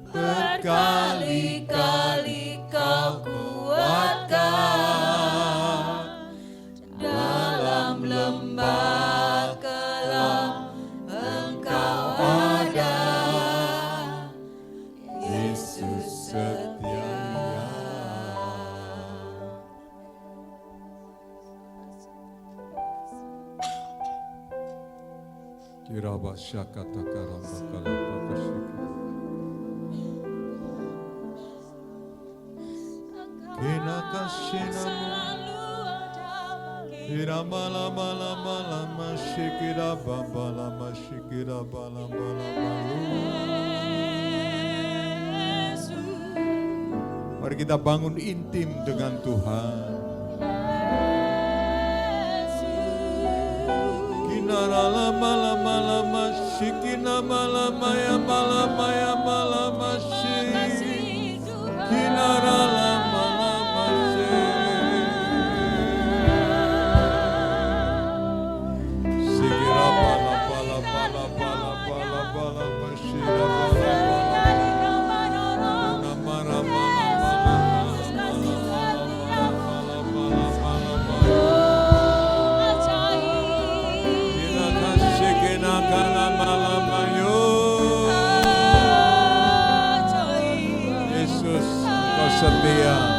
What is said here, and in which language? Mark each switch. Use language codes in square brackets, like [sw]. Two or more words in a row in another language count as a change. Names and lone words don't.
[id] Berkali-kali kau kuatkan, dalam lembah kelam Engkau ada, Yesus setia. Kiraba syakata karamba kalapa kasyika. Kina kasyinamu. Kirama lama lama lama syikira bamba lama syikira bala bala balu. Mari kita bangun intim dengan Tuhan. Kinara lama lama lama syikina malama ya malama ya malama syik. Kinara lama lama syik. Sikira bala bala bala bala bala bala masyira bala bala. Nama nama Yesus, Engkau setia.